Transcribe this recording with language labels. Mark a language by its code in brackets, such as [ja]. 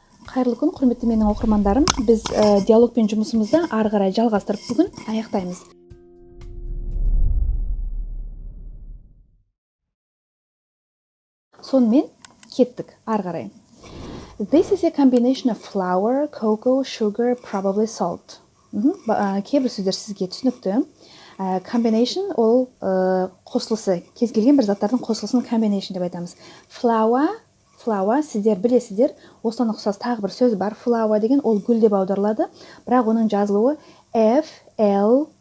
[kk] Қайырлы күн, құрметті менің оқырмандарым. Біз диалогпен жұмысымызды ары қарай жалғастырып бүгін аяқтаймыз. Сонымен кеттік ары қарай. [en] This is a combination of flour, cocoa, sugar, probably salt. [kk] Кейбір сөздер сізге түсінікті. Combination ол қосылысы, кез келген бір заттардың қосылысын combination деп айтамыз. Flour, сіздер білесіздер, осыдан ұқсас тағы бір сөз бар. Flour деген ол гүл деп аударылады, бірақ оның жазылуы F-L-O-W-E-R.